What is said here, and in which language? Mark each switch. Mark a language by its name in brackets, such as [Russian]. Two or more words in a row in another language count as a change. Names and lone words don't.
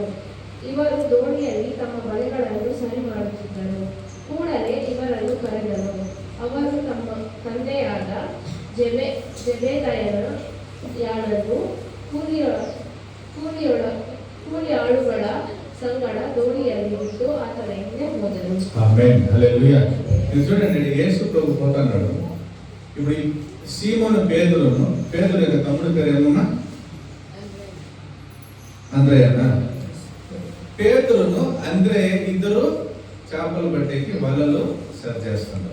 [Kannada] ಇವರು ದೋಣಿಯಲ್ಲಿ ತಮ್ಮ ಬಲೆಗಳನ್ನು ಸರಿ ಮಾಡುತ್ತಿದ್ದರು. ಕೂಡಲೇ ಇವರನ್ನು ಕರೆದನು. ಅವರು ತಮ್ಮ ತಂದೆಯಾದ ಜೆಬೆದಾಯನ ಯಾಳನ್ನು ಕೂಲಿ ಆಳುಗಳ ಸಂಗಡ ದೋಣಿಯಲ್ಲಿ ಬಿಟ್ಟು ಆತನ ಹಿಂದೆ ಹೋದರು. [Telugu] ఆమేన్. హల్లెలూయా. చూడండి, యేసు ప్రభు పోతున్నాడు. ఇప్పుడు సీమోను పేతురు యొక్క తమ్ముడు పేరు ఏమన్నా? అంద్రేయనా? పేతురును అంద్రేయ ఇద్దరు చేపలు పట్టేకి వలలు సరి చేస్తున్నారు.